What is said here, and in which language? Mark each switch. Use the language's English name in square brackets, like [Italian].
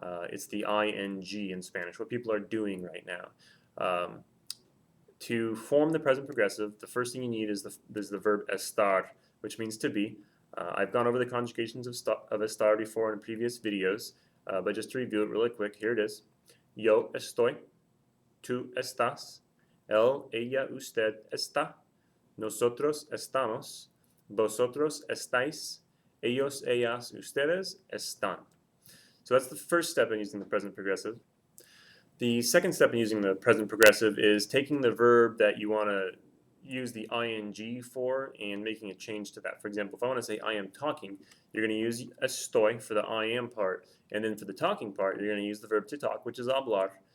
[English] It's the ing in Spanish, what people are doing right now. To form the present progressive, the first thing you need is the verb estar, which means to be. I've gone over the conjugations of estar before in previous videos, but just to review it really quick, here it is. [Spanish] Yo estoy, tú estás, él, ella, usted está, nosotros estamos, vosotros estáis, ellos, ellas, ustedes están. [English] So that's the first step in using the present progressive. The second step in using the present progressive is taking the verb that you want to use the ing for and making a change to that. For example, if I want to say I am talking, you're going to use estoy for the I am part, and then for the talking part, you're going to use the verb to talk, which is hablar.